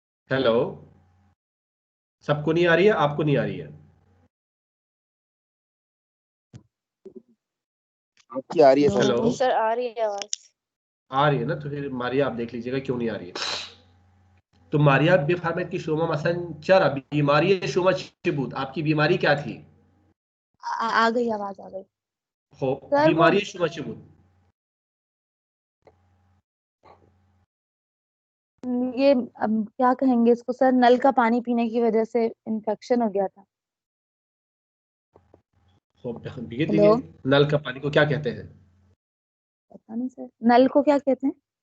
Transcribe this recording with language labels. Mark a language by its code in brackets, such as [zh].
[hi] Hello, सबको नहीं आ रही है? आपको नहीं आ रही है? आपकी आ रही है सर. हेलो, सर आ रही है आवाज. आ रही है ना? तो फिर मारिया आप देख लीजिएगा क्यों नहीं आ रही है. [fa] तो मारिया بفرمایید که شما مثلا چرا بیماری شما چی بود؟ [hi] आपकी बीमारी क्या थी? आ गई आवाज आ गई. [fa] خب [hi] सर वो [fa] बीमारी شما چی بود؟ [hi] ये अब क्या कहेंगे इसको सर, नल का पानी पीने की वजह से इन्फेक्शन हो गया था. [fa] خب بگید [hi] हेलो, دیگه नल का पानी को क्या कहते हैं? पता नहीं सर, नल को क्या कहते हैं?